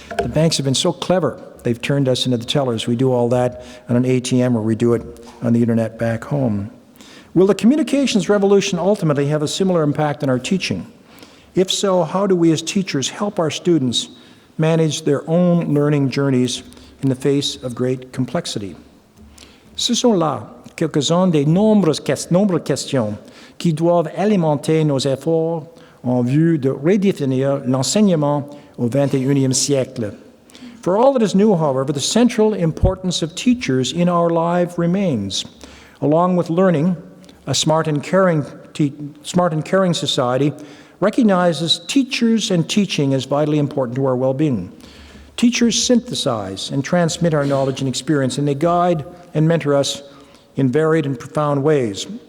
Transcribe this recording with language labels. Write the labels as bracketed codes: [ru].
[en] The banks have been so clever. They've turned us into the tellers. We do all that on an ATM, or we do it on the internet back home. Will the communications revolution ultimately have a similar impact on our teaching? If so, how do we as teachers help our students manage their own learning journeys in the face of great complexity? [fr] Ce sont là quelques-unes des nombreuses questions qui doivent alimenter nos efforts en vue de redéfinir l'enseignement au XXIe siècle. [en] For all that is new, however, the central importance of teachers in our life remains. Along with learning, a smart and caring society recognizes teachers and teaching as vitally important to our well-being. Teachers synthesize and transmit our knowledge and experience, and they guide and mentor us in varied and profound ways.